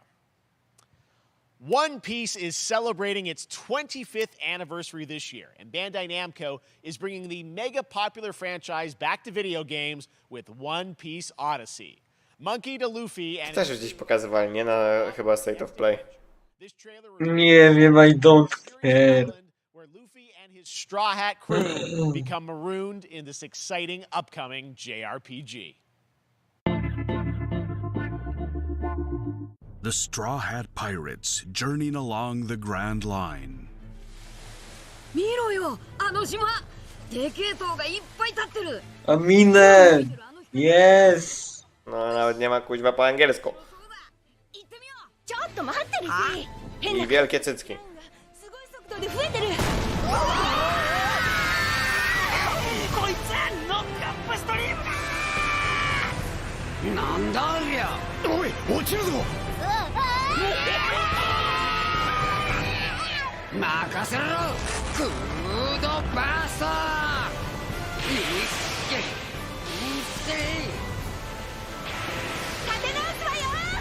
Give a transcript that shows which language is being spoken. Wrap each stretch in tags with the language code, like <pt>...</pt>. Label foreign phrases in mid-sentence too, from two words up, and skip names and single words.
<en>One Piece is celebrating its 25th anniversary this year, and Bandai Namco is bringing the mega popular franchise back to video games with One Piece Odyssey. Monkey D. Luffy and...</en> <pl>Też już gdzieś pokazywali, nie? Na chyba State of Play. Nie wiem,</pl> <en>I don't care. Where Luffy and his Straw Hat crew become marooned in this exciting upcoming JRPG. The Straw Hat Pirates journeying along the Grand Line.</en> <ja>見ろよ、あの島。でけえ塔がいっぱい立ってる。</ja> <pl>Aminę! Yes! No, nawet nie ma kuźwa po angielsku.</pl> <ja>ちょっと待ってるし。</ja> <pl>I wielkie cycki.</pl> <ja>すごい速度で増えてる。こいつノックアップストリームだ。なんだありゃ。おい、落ちるぞ。任せろ。クードバースト。いっけ。いっせ。立て直すわよ。</ja>